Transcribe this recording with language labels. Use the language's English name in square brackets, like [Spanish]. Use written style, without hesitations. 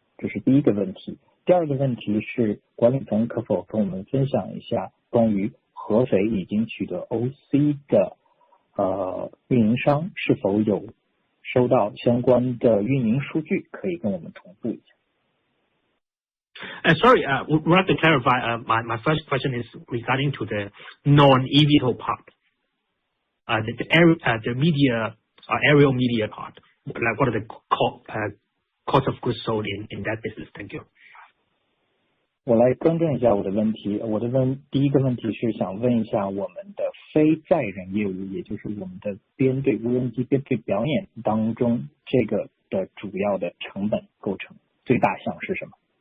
[Chinese] 这是第一个问题。第二个问题是管理层可否跟我们分享一下关于合肥已经取得 OC 的运营商是否有收到相关的运营数据，可以跟我们同步一下。 [English] Sorry, would like to clarify. My first question is regarding to the non-eVTOL part, the media, aerial media part. Like, what are the cost of goods sold in that business? Thank you. [Chinese] 我来更正一下我的问题。第一个问题是想问一下我们的非载人业务，也就是我们的编队无人机编队表演当中，这个的主要的成本构成最大项是什么？